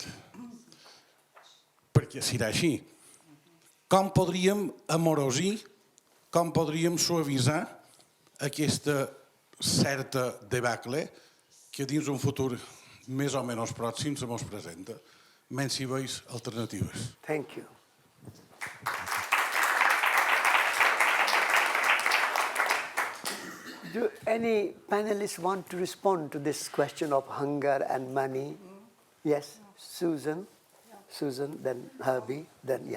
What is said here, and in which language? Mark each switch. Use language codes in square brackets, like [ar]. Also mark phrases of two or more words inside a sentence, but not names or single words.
[ca] Perquè serà així. Com podríem amorosir, com podríem suavitzar aquesta certa debacle que dins un futur més o menys pròxim se mos presenta, menys si veus alternatives. [en] Thank you. Do any panelists want to respond to this question of hunger and money? Yes, Susan. Susan, then Herbie, then yeah.